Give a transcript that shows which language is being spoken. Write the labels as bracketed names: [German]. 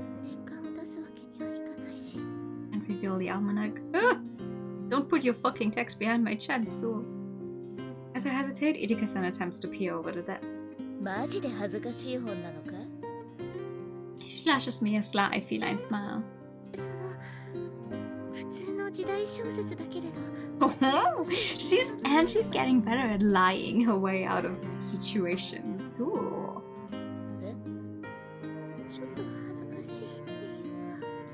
[Japanese] 年間を出すわけにはいかないし。 [English] And reveal the almanac. Don't put your fucking text behind my chin, so. As I hesitate, Irika-san attempts to peer over the desk. [Japanese] マジで恥ずかしい本なのか？ [English] She flashes me a sly feline smile. [Japanese] その普通の時代小説だけれど。 [English] she's getting better at lying her way out of situations. So. [Japanese] え？ちょっと恥ずかしいっていうか。